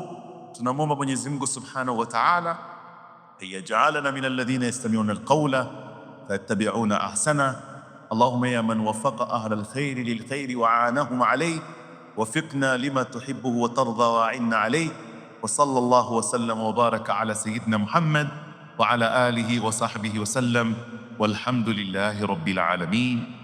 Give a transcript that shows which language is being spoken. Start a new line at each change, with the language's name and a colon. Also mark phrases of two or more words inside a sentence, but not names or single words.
Swahili: Tunamwomba Mwenyezi Mungu
Arabic: سبحانه وتعالى ayajalana من الذين يستمعون القول فيتبعون أحسنه. اللهم يا من وفق أهل الخير للخير وأعانهم عليه وفقنا لما تحب وترضى وأعنا عليه. وصلى الله وسلم وبارك على سيدنا محمد وعلى آله وصحبه وسلم والحمد لله رب العالمين.